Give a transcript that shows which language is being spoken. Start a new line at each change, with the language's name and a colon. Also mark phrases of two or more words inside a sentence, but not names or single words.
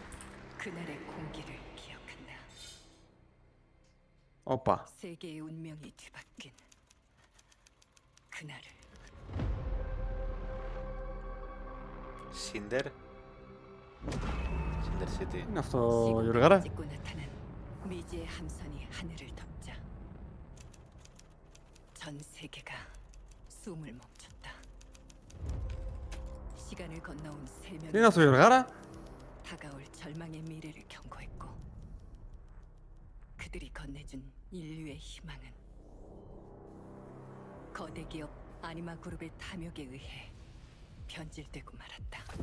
Korean: 그날의 공기를 기억한다.
Greek: Όπα.
Korean: 세계의 운명이 뒤바뀐 그날을.
Greek: Σίντερ. Σίντερ City. Είναι αυτό, Γιωργάρα.
Korean: 찍고 나타난 미지의 함선이 하늘을 덮자 전 세계가 숨을 멈췄다. 시간을 건너온 세 명이
Greek: Είναι αυτό, Γιωργάρα.
Korean: 다가올 절망의 미래를 경고했고 그들이 건네준 인류의 희망은 거대 기업 아니마 그룹의 탐욕에 의해 변질되고 말았다.